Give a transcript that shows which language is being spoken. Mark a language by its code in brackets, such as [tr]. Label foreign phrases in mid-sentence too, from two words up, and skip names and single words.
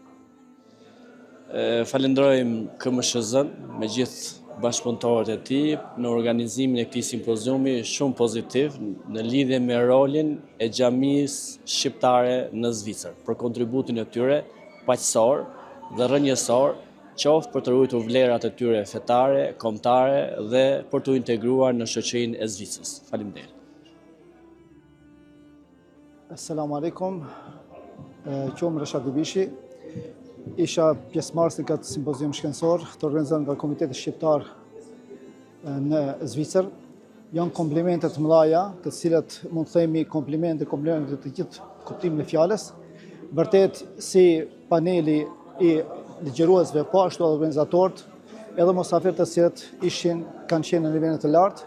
[sq] Falenderojmë KMSH-n me gjithë bashkëpunëtorët e tij në organizimin e këtij simpoziumi shumë pozitiv në lidhje me rolin e xhamisë shqiptare në Zvicër, për kontributin e tyre paqësor dhe rrënjësor, qoftë për të ruajtur vlerat e tyre fetare, kombëtare dhe për të integruar në shoqërinë e Zvicrës. Faleminderit. [ar] السلام عليكم. [sq] Qom Rashad Bishi. Isha pjesëmarrës në këtë simpozium shkencor të organizuar nga Komiteti Shqiptar në Zvicër. Janë komplimente të mëdha, të cilat mund të themi komplimente të gjithë kuptimin e fjalës. Vërtet si paneli i ligjëruesve, po ashtu edhe organizatorët, edhe mosafirët të cilët kanë qenë në nivele të lartë.